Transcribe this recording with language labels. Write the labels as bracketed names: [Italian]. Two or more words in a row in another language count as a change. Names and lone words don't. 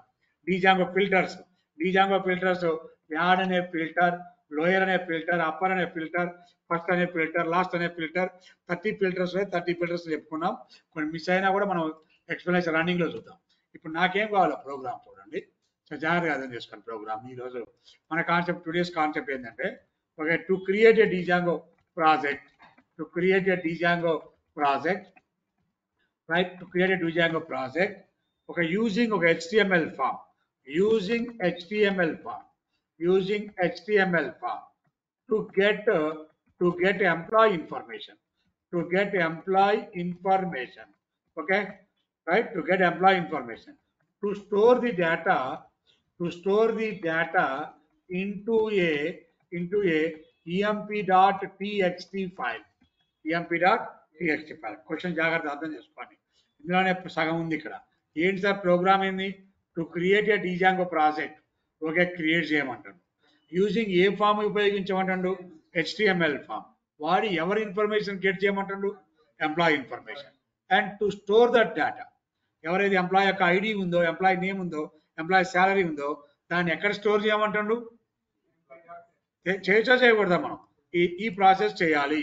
[English] Django filters [Telugu] యాడ్ అనే ఫిల్టర్, లోయర్ అనే ఫిల్టర్, అప్పర్ అనే ఫిల్టర్, ఫస్ట్ అనే ఫిల్టర్, లాస్ట్ అనే ఫిల్టర్, 30 ఫిల్టర్స్ 30 ఫిల్టర్స్ చెప్పుకున్నాం. కొన్ని మిస్ అయినా కూడా మనం [English] explanation running [Telugu] లో చూద్దాం. ఇప్పుడు నాకేం కావాలో ప్రోగ్రామ్ చూడండి, జాగ్రత్తగా అర్థం చేసుకోండి. [English] program [Telugu] ఈరోజు మన [English] concept, today's concept ఏంటంటే, okay, to create a Django project, to create a Django project, right, to create a Django project, okay, using okay, HTML form, using HTML form, using HTML form to get employee information, to get employee information, okay, right, to get employee information, to store the data, into a emp.txt file, emp.txt ఫైల్. [Telugu] క్వశ్చన్ జాగ్రత్త అర్థం చేసుకోండి, ఇందులోనే సగం ఉంది ఇక్కడ. ఏంటి సార్ ప్రోగ్రామ్ ఏంది, [English] to create a Django project, okay, [Telugu] క్రియేట్ చేయమంటాడు. [English] using a form [Telugu] ఉపయోగించమంటాడు, [English] HTML form [Telugu] వాడి ఎవరి [English] information get [Telugu] చేయమంటాడు, [English] employee information, and to store that data, [Telugu] ఎవరైతే ఎంప్లాయీ యొక్క ఐడి ఉందో, [English] employee name [Telugu] ఉందో, [English] employee salary [Telugu] ఉందో, దాన్ని ఎక్కడ స్టోర్ చేయమంటాడు, చేయొచ్చా చేయకూడదా మనం, ఈ ప్రాసెస్ చేయాలి.